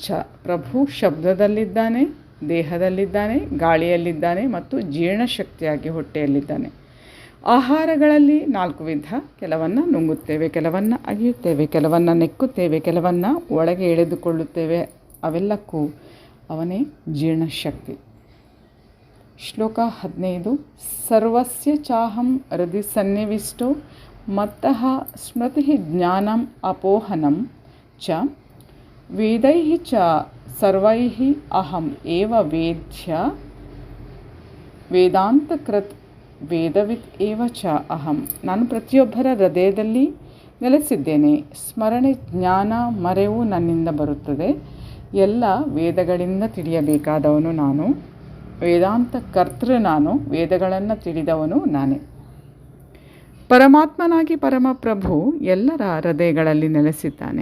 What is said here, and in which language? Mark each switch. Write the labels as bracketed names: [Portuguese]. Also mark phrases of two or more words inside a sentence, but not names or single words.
[Kannada] ಪ್ರಭು ಶಬ್ದದಲ್ಲಿದ್ದಾನೆ, ದೇಹದಲ್ಲಿದ್ದಾನೆ, ಗಾಳಿಯಲ್ಲಿದ್ದಾನೆ ಮತ್ತು ಜೀರ್ಣಶಕ್ತಿಯಾಗಿ ಹೊಟ್ಟೆಯಲ್ಲಿದ್ದಾನೆ. ಆಹಾರಗಳಲ್ಲಿ 4 ವಿಧ. ಕೆಲವನ್ನು ನುಂಗುತ್ತೇವೆ, ಕೆಲವನ್ನು ಅಗಿಯುತ್ತೇವೆ, ಕೆಲವನ್ನು ನೆಕ್ಕುತ್ತೇವೆ, ಕೆಲವನ್ನು ಒಳಗೆ ಎಳೆದುಕೊಳ್ಳುತ್ತೇವೆ. ಅವೆಲ್ಲಕ್ಕೂ ಅವನೇ ಜೀರ್ಣಶಕ್ತಿ. ಶ್ಲೋಕ 15. [Sanskrit] ಸರ್ವಸ್ಯ ಚಾಹಂ ಹೃದಯ ಸನ್ನಿವಿಷ್ಟೋ ಮತ್ತಃ ಸ್ಮೃತಿ ಜ್ಞಾನಂ ಅಪೋಹನಂ ಚ ವೇದೈಃ ಚ ಸರ್ವೈಃ ಅಹಂ ಏವ ವೇದ್ಯ ವೇದಾಂತಕೃತ್ ವೇದವಿತ್ ಏವ ಚ ಅಹಂ. [Kannada] ನಾನು ಪ್ರತಿಯೊಬ್ಬರ ಹೃದಯದಲ್ಲಿ ನೆಲೆಸಿದ್ದೇನೆ. ಸ್ಮರಣೆ, ಜ್ಞಾನ, ಮರೆವು ನನ್ನಿಂದ ಬರುತ್ತದೆ. ಎಲ್ಲ ವೇದಗಳಿಂದ ತಿಳಿಯಬೇಕಾದವನು ನಾನು. ವೇದಾಂತ ಕರ್ತೃ ನಾನು. ವೇದಗಳನ್ನು ತಿಳಿದವನು ನಾನೇ. ಪರಮಾತ್ಮನಾಗಿ ಪರಮಪ್ರಭು ಎಲ್ಲರ ಹೃದಯಗಳಲ್ಲಿ ನೆಲೆಸಿದ್ದಾನೆ.